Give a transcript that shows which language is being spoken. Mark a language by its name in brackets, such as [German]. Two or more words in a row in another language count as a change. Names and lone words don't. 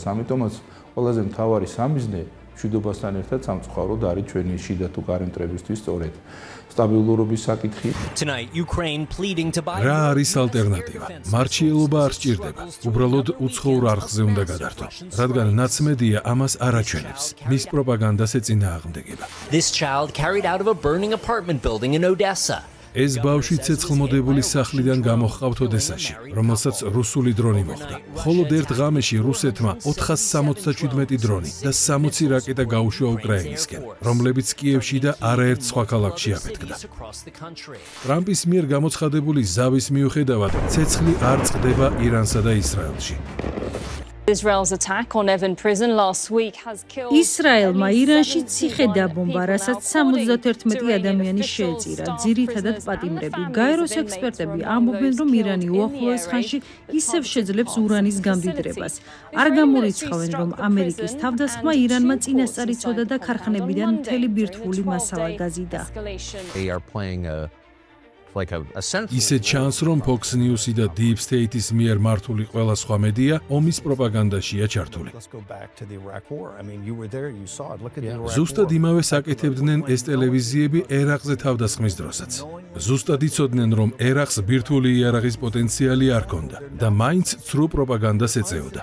[Georgian] ამიტომაც ყველაზე მთავარი სამიზნე მშვიდობასთან ერთად სამწუხაროდ არის ჩვენი შიდა თუ გარემტრებისთვის სწორედ სტაბილურობის საკითხი. რა არის ალტერნატივა? მარჩიელობა არ სჭირდება. უბრალოდ უცხოურ არხზე უნდა გადართო, რადგან ნაცმედია ამას არ აჩვენებს. მის პროპაგანდას ეწინააღმდეგება. [English] This child carried out of a burning apartment building in Odessa. [Georgian] ეს ბავშვი ცეცხლმოდებული სახლიდან გამოჰყავთ ოდესაში, რომელსაც რუსული დრონი მოხვდა. მხოლოდ ერთ ღამეში რუსეთმა 467 დრონი და 60 რაკეტა გაუშვა უკრაინისკენ, რომლებიც კიევში და არაერთ სხვა ქალაქში აფეთქდა. ტრამპის მიერ გამოცხადებული ზავის მიუხედავად, ცეცხლი არ წყდება ირანსა და ისრაელში. [English] Israel's attack on Evin prison last week has killed [Georgian] ისრაელმა ირანში ციხე დაბომბა, რასაც 71 ადამიანი შეეწირა, ძირითადად პატიმრები. გაეროს ექსპერტები ამბობენ, რომ ირანი უახლოეს ხანში ისევ შეძლებს ურანის გამდიდრებას. არ გამორიცხავენ, რომ ამერიკის თავდასხმა ირანმა წინასწარ იცოდა და ქარხნებიდან მთელი ბირთვული მასალა გაზიდა. [English] They are playing [Georgian] ისე ჩანს, რომ Fox News-ი და Deep State-ის მიერ მართული ყველა სხვა მედია ომის პროპაგანდაშია ჩართული. ზუსტად იმავეს აკეთებდნენ ეს ტელევიზიები ერაყზე თავდასხმის დროსაც. ზუსტად იცოდნენ, რომ ერაყს ბირთვული იარაღის პოტენციალი არ ჰქონდა და მაინც ცრუ პროპაგანდას ეწეოდა.